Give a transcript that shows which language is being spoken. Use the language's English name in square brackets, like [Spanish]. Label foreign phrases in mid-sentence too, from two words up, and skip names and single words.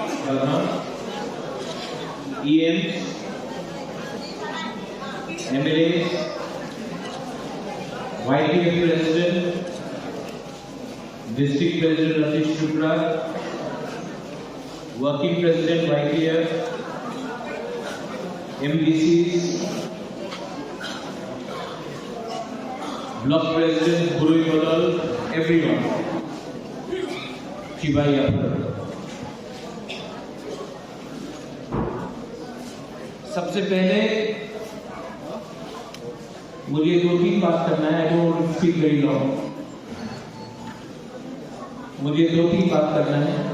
[English] background, EMs, MLAs, YTF President, District President Ratish Chopra, Working President YTF, MDCs, Block President Guru Kodal, everyone. [Hindi] शिवाई सबसे पहले मुझे 2-3 बात करना है। [English] don't speak very long. [Hindi] मुझे 2-3 बात करना है।